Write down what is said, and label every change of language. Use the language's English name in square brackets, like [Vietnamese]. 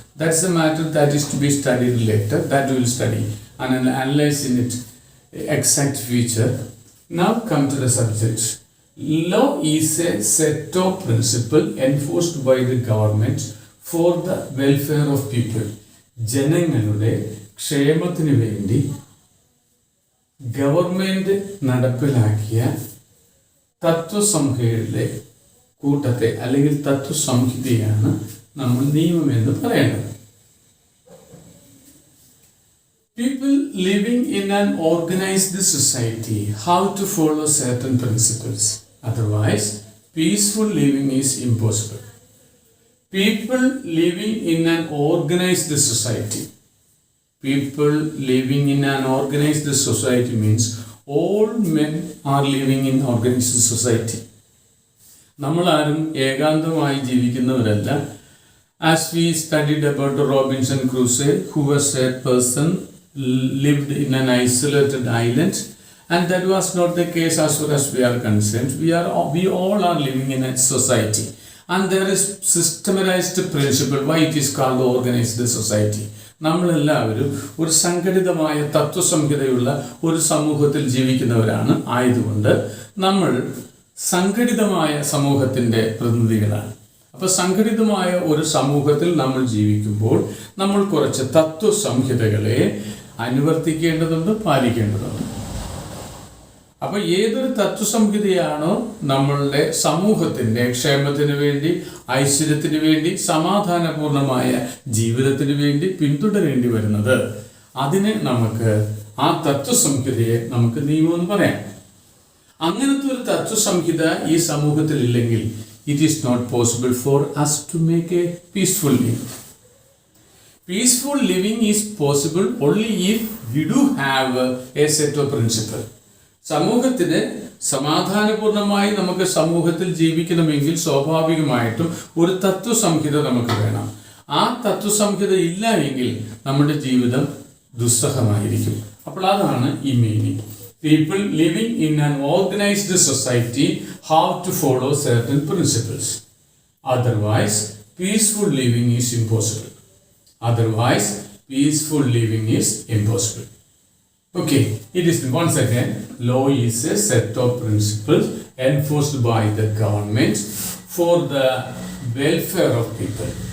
[English] That's a matter that is to be studied later. That we will study and analyze in its exact future. Now come to the subject. Law is a set of principles enforced by the government for the welfare of people. [Malayalam] ജനങ്ങളുടെ ക്ഷേമത്തിന് വേണ്ടി government നടപ്പിലാക്കിയ തത്വസംഹിതയുടെ കൂട്ടത്തെ അല്ലെങ്കിൽ തത്വസംഹിതയാണ് നമ്മൾ നിയമം എന്ന് പറയുന്നത്. [English] People living in an organized society have to follow certain principles. Otherwise, peaceful living is impossible. People living in an organized society. People living in an organized society means all men are living in organized society. [Malayalam] നമ്മളാരും ഏകാന്തമായി ജീവിക്കുന്നവരല്ല. [English] As we studied about Robinson Crusoe, who was a person lived in an isolated island, and that was not the case as far as we are concerned. We all are living in a society, and there is systematized principle why it is called organized society. [Malayalam] നമ്മളെല്ലാവരും ഒരു സംഘടിതമായ തത്വസംഹിതയുള്ള ഒരു സമൂഹത്തിൽ ജീവിക്കുന്നവരാണ്. ആയതുകൊണ്ട് നമ്മൾ സംഘടിതമായ സമൂഹത്തിൻ്റെ പ്രതിനിധികളാണ്. അപ്പോൾ സംഘടിതമായ ഒരു സമൂഹത്തിൽ നമ്മൾ ജീവിക്കുമ്പോൾ നമ്മൾ കുറച്ച് തത്വസംഹിതകളെ അനുവർത്തിക്കേണ്ടതുണ്ട്, പാലിക്കേണ്ടതുണ്ട്. അപ്പോൾ ഏതൊരു തത്വസംഹിതയാണോ നമ്മളുടെ സമൂഹത്തിൻ്റെ ക്ഷേമത്തിന് വേണ്ടി, ഐശ്വര്യത്തിന് വേണ്ടി, സമാധാനപൂർണമായ ജീവിതത്തിന് വേണ്ടി പിന്തുടരേണ്ടി വരുന്നത്, അതിനെ നമുക്ക് ആ തത്വസംഹിതയെ നമുക്ക് നിയമമെന്ന് പറയാം. അങ്ങനത്തെ ഒരു തത്വസംഹിത ഈ സമൂഹത്തിൽ ഇല്ലെങ്കിൽ [English] it is not possible for us to make a peaceful living. Peaceful living is possible only if we do have a set of principles. [Malayalam] സമൂഹത്തിന് സമാധാനപൂർണമായി നമുക്ക് സമൂഹത്തിൽ ജീവിക്കണമെങ്കിൽ സ്വാഭാവികമായിട്ടും ഒരു തത്വസംഹിത നമുക്ക് വേണം. ആ തത്വസംഹിത ഇല്ല എങ്കിൽ നമ്മുടെ ജീവിതം ദുസ്സഹമായിരിക്കും. അപ്പോൾ അതാണ് ഈ meaning. [English] People living in an organized society have to follow certain principles. Otherwise, peaceful living is impossible. Otherwise, peaceful living is impossible. Okay, it is once again, law is a set of principles enforced by the government for the welfare of people.